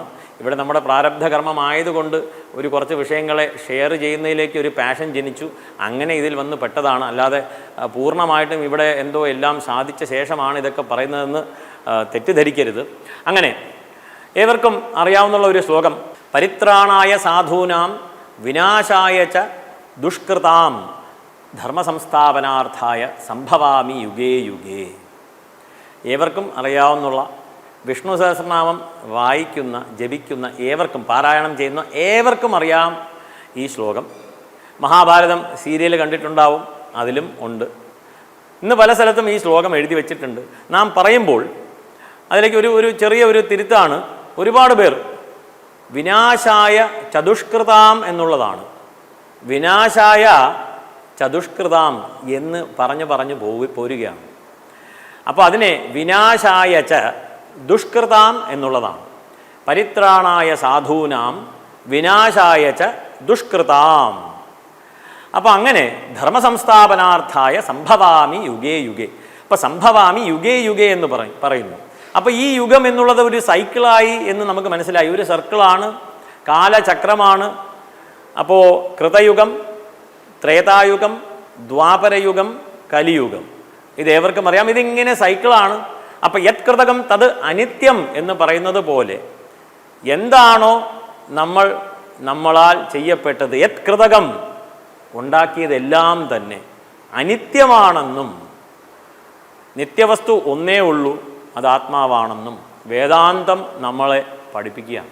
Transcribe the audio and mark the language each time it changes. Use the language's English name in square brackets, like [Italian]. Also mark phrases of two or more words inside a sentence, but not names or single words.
[Malayalam] ഇവിടെ നമ്മുടെ പ്രാരബ്ധകർമ്മമായതുകൊണ്ട് കുറച്ച് വിഷയങ്ങളെ ഷെയർ ചെയ്യുന്നതിലേക്ക് ഒരു പാഷൻ ജനിച്ചു, അങ്ങനെ ഇതിൽ വന്ന് പെട്ടതാണ്. അല്ലാതെ പൂർണ്ണമായിട്ടും ഇവിടെ എന്തോ എല്ലാം സാധിച്ച ശേഷമാണ് ഇതൊക്കെ പറയുന്നതെന്ന് തെറ്റിദ്ധരിക്കരുത്. അങ്ങനെ ഏവർക്കും അറിയാവുന്ന ഒരു ശ്ലോകം, [Sanskrit] പരിത്രാണായ സാധൂനാം വിനാശായ ച ദുഷ്കൃതാം ധർമ്മസംസ്ഥാപനാർത്ഥായ സംഭവാമി യുഗേ യുഗേ. [Malayalam] ഏവർക്കും അറിയാവുന്ന വിഷ്ണു സഹസ്രനാമം വായിക്കുന്ന, ജപിക്കുന്ന ഏവർക്കും, പാരായണം ചെയ്യുന്ന ഏവർക്കും അറിയാം ഈ ശ്ലോകം. മഹാഭാരതം സീരിയൽ കണ്ടിട്ടുണ്ടാവും, അതിലും ഉണ്ട്. ഇന്ന് പല സ്ഥലത്തും ഈ ശ്ലോകം എഴുതി വച്ചിട്ടുണ്ട്. നാം പറയുമ്പോൾ അതിലേക്ക് ഒരു ചെറിയ തിരുത്താണ്. ഒരുപാട് പേർ [Sanskrit] വിനാശായ ചതുഷ്കൃതാം [Malayalam] എന്നുള്ളതാണ്. [Sanskrit] വിനാശായ ചതുഷ്കൃതാം [Malayalam] എന്ന് പറഞ്ഞു പോരുകയാണ്. അപ്പോൾ അതിനെ [Sanskrit] വിനാശായ ച ദുഷ്കൃതാം [Malayalam] എന്നുള്ളതാണ്. [Sanskrit] പരിത്രാണായ സാധൂനാം വിനാശായ ച ദുഷ്കൃതാം. [Malayalam] അപ്പോൾ അങ്ങനെ [Sanskrit] ധർമ്മസംസ്ഥാപനാർത്ഥായ സംഭവാമി യുഗേ യുഗേ. [Malayalam] അപ്പോൾ [Sanskrit] സംഭവാമി യുഗേ യുഗേ [Malayalam] എന്ന് പറയുന്നു. അപ്പോൾ ഈ യുഗം എന്നുള്ളത് ഒരു സൈക്കിളായി എന്ന് നമുക്ക് മനസ്സിലായി. ഒരു സർക്കിളാണ്, കാലചക്രമാണ്. അപ്പോൾ കൃതയുഗം, ത്രേതായുഗം, ദ്വാപരയുഗം, കലിയുഗം, ഇതേവർക്കും അറിയാം. ഇതിങ്ങനെ സൈക്കിളാണ്. അപ്പം [Sanskrit] യത്കൃതകം തത് അനിത്യം [Malayalam] എന്ന് പറയുന്നത് പോലെ എന്താണോ നമ്മളാൽ ചെയ്യപ്പെട്ടത്, യത്കൃതകം ഉണ്ടാക്കിയതെല്ലാം തന്നെ അനിത്യമാണെന്നും നിത്യവസ്തു ഒന്നേ ഉള്ളൂ, അത് ആത്മാവാണെന്നും വേദാന്തം നമ്മളെ പഠിപ്പിക്കുകയാണ്.